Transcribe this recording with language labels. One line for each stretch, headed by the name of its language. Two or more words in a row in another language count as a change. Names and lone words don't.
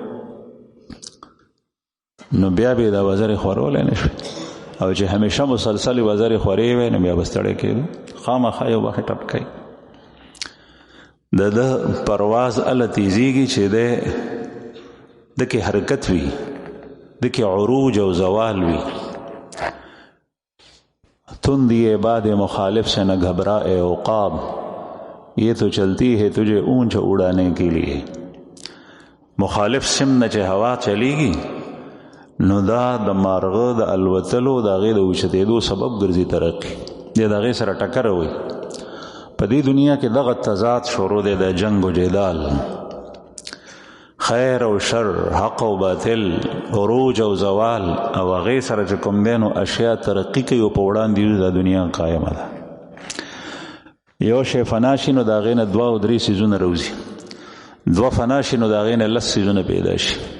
Pashto: نو بیا به دا وزرې خورولی نه شي او چې همیشه مسلسل وزرې خورې وي نو بیا به ستړی کېدو خامخا یو وخت ټپکوي د پرواز اله تیزیږي چې د کې حرکت وي د کې عروج او زوال وي تندی باد
Urdu: مخالف سے نہ گھبرائے عقاب یہ تو چلتی ہے تجھے اونچ اڑانے کے لیے
Pashto: مخالف سم نه چې هوا چلیږي نو دا د مارغه د الوتلو د هغې د اوچتېدو سبب ګرځي ترقي دی د هغې سره ټکر وي په دې دنیا کې دغه تضاد شروع دی د جنگ و جدال خیر او شر حق او باطل عروج او زوال او هغې سره چې کوم دی نو اشیا ترقي کوي او په وړاندې د دنیا قایمه ده یو شی فنا شي نو د هغې نه 2 او 3 څیزونه روځي 2 فنا شي نو د هغې نه 10 څیزونه پیدا شي